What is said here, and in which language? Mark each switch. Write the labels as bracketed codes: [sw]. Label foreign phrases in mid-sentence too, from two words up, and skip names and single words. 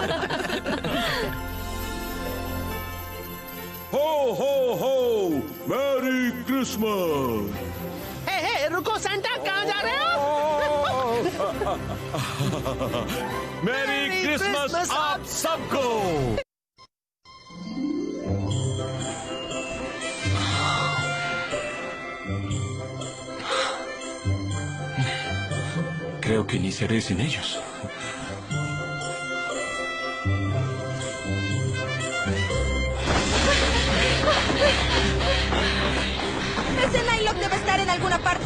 [en] Ho ho ho, Merry Christmas. [hi] हे, रुको सैंटा, कहाँ जा रहे हो? [en] Merry Christmas [hi] आप सबको। [es] Creo que iniciaré sin ellos. Ese Nylock debe estar en alguna parte.